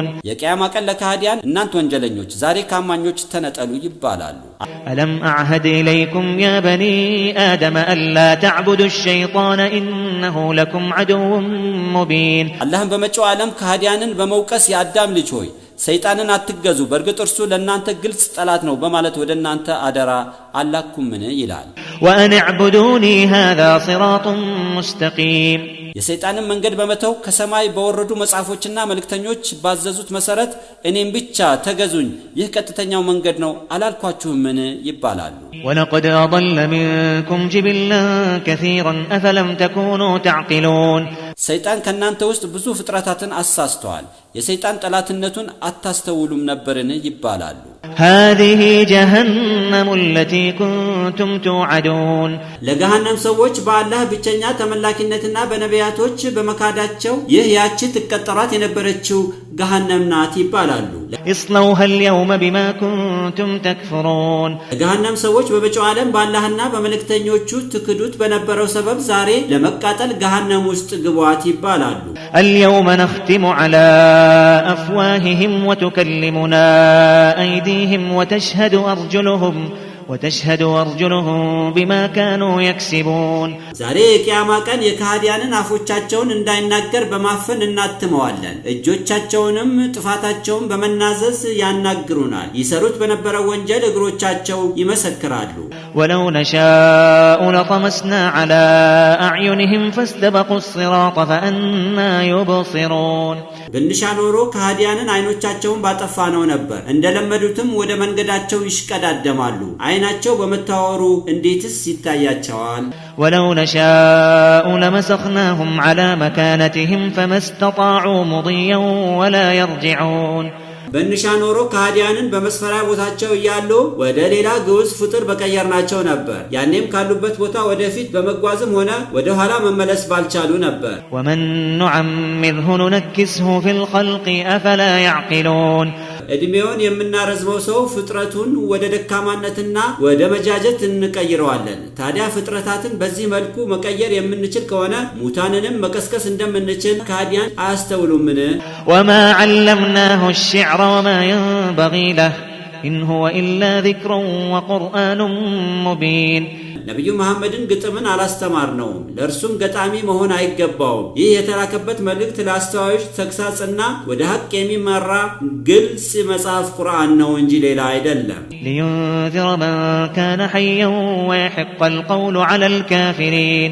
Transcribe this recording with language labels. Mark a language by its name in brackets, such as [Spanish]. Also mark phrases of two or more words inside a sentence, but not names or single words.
[Amharic] የቂያማ ቀን ለካህዲያን እናንተ ወንጀለኞች ዛሬ ካማኞች ተነጠሉ ይባላሉ። [Arabic] ألم أعهد إليكم يا بني آدم ألا تعبدوا الشيطان إنه لكم عدو مبين [Amharic] አላህም በመጪው ዓለም ካህዲያንን በመውቀስ የአዳም ልጅ ሆይ ሰይጣንን አትገዙ፣ በርግጥ እርሱ ለእናንተ ግልጽ ጠላት ነው በማለት ወደ እናንተ አደራ አላኩምን ይላል። [Arabic] وأن اعبدوني هذا صراط مستقيم [Amharic] የሰይጣንን መንገድ በመተው ከሰማይ በወረዱ መጻፎችና መልእክተኞች ባዘዙት መሰረት እኔም ብቻ ተገዙኝ፣ ይህ ቀጥተኛው መንገድ ነው አላልኳችሁምን ይባላሉ። [Arabic] ولقد أضل منكم جبلا كثيرا أفلم تكونوا تعقلون [Amharic] ሰይጣን ከናንተ ውስጥ ብዙ ፍጥረታትን አሳስተዋል፣ የሰይጣን ጠላትነቱን አታስተውሉም ነበርን ይባላሉ። [Arabic] هذه جهنم التي كنتم توعدون [Amharic] ለገሃነም ሰዎች በአላህ ብቸኛ ተመላኪነትና በነቢያቶች በመካዳቸው ይህ ያቺ ትቀጠራት የነበረችው ገሃነም ናት ይባላሉ። [Arabic] اصلوها اليوم بما كنتم تكفرون [Amharic] ለገሃነም ሰዎች በመጪው ዓለም በአላህና በመልእክተኞቹ ትክዱት በነበረው ሰበብ ዛሬ ለመቃጠል ገሃነም ውስጥ ግቧት ይባላሉ። [Arabic] اليوم نختم على أفواههم وتكلمنا أيديهم وتشهد أرجلهم بما كانوا يكسبون [Amharic] ዛሬ የቂያማ ቀን የካህዲያንን አፎቻቸውን እንዳይናገር በማፈን እናትመዋለን፣ እጆቻቸውንም ጥፋታቸውን በመናዘዝ ያናግሩናል። ይሰሩት በነበረው ወንጀል እግሮቻቸው ይመሰክራሉ። [Arabic] ولو نشاء لطمسنا على أعينهم فاستبقوا الصراط فأنى يبصرون [Amharic] ብንሻ ኖሮ ካህዲያንን አይኖቻቸውን ባጠፋነው ነበር፣ እንደለመዱትም ወደ መንገዳቸው ይሽቀዳደማሉ። አይናቸው በመታወሩ እንዴትስ ይታያቸዋል? [Arabic] ولو نشاء لمسخناهم على مكانتهم فما استطاعوا مضيا ولا يرجعون [Amharic] በንሻ ኖሮ ካህዲያንን በመስፈሪያ ቦታቸው እያሉ ወደ ሌላ ግዑዝ ፍጡር በቀየርናቸው ነበር። ያኔም ካሉበት ቦታ ወደፊት በመጓዝም ሆነ ወደ ኋላ መመለስ ባልቻሉ ነበር። [Arabic] ومن نعمره ننكسه في الخلق أفلا يعقلون [Amharic] እድሜውን የምናረዝመው ሰው ፍጥረቱን ወደ ደካማነትና ወደ መጃጀት እንቀይረዋለን። ታዲያ ፍጥረታትን በዚህ መልኩ መቀየር የምንችል ከሆነ ሙታንንም መቀስቀስ እንደምንችል ካህዲያን አያስተውሉምን? [Arabic] وما علمناه الشعر وما ينبغي له إن هو إلا ذكر وقرآن مبين [Amharic] ነብዩ መሐመድን ግጥምን አላስተማርነውም፣ ለእርሱም ገጣሚ መሆን አይገባውም። ይህ የተላከበት መልእክት ለአስተዋዮች ተግሳጽና ወደ ሐቅ የሚመራ ግልጽ መጽሐፍ ቁርአን ነው እንጂ ሌላ አይደለም። [Arabic] لينذر من كان حيا ويحق القول على الكافرين